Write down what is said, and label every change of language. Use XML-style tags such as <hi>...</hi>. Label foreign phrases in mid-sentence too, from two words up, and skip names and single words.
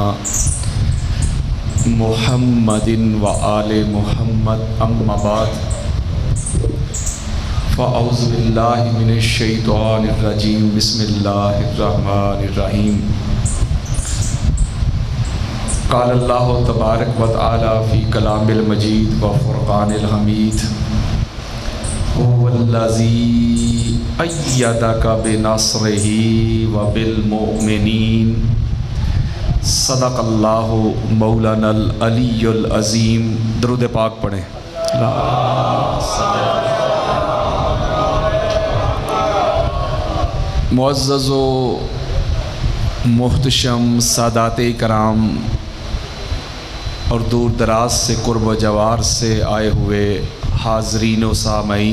<ar>محمد وآل محمد، أما بعد, فأعوذ بالله من الشيطان الرجيم، بسم الله الرحمن الرحيم. قال الله تبارك وتعالى في كلام المجيد وفرقان الحميد، هو الذي أيدك بنصره وبالمؤمنين، صدق الله مولانا العلي العظيم.</ar> <ur>درود پاک پڑھیں. معزز و محتشم ساداتِ کرام اور دور دراز سے قرب و جوار سے آئے ہوئے حاضرین و سامعین,</ur>